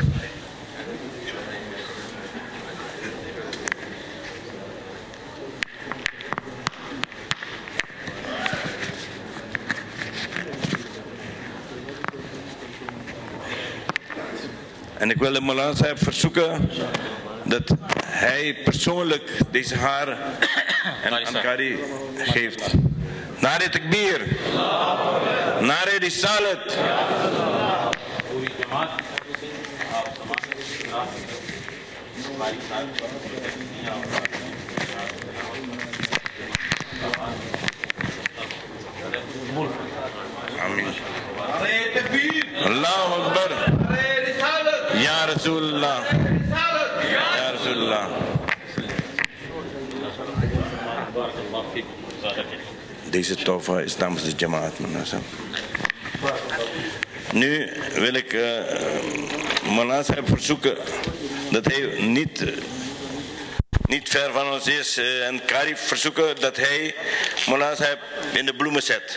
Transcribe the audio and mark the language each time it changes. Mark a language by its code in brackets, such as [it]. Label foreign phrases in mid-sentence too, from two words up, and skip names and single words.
[nl] En ik wil de Maulana Sahib verzoeken dat hij persoonlijk deze haar en Qari geeft. [ur] نعرۂ تکبیر۔ نعرۂ رسالت. Amin. [ar] الله أكبر. يا رسول الله. يا رسول الله. [nl] Deze tofa is namens de Jamaat. Nu wil ik Maulana Sahib verzoeken dat hij niet ver van ons is en Qari verzoeken dat hij Maulana Sahib in de bloemen zet.